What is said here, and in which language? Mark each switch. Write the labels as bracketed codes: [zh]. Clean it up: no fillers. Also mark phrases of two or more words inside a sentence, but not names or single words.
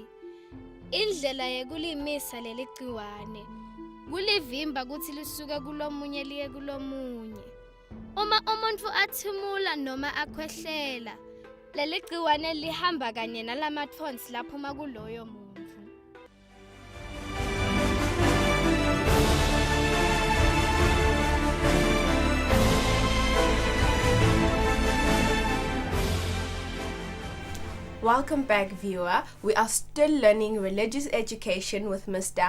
[ss] Indlela yekulimisa leli gciwane kulivimba kuthi lisuke kulomunye liye kulomunye. Uma umuntu athimula noma akhwehlela, leli gciwane lihamba kanye nalamathonsi laphuma kuloyo muntu. [en] Welcome back, viewer. We are still learning religious education with Mr.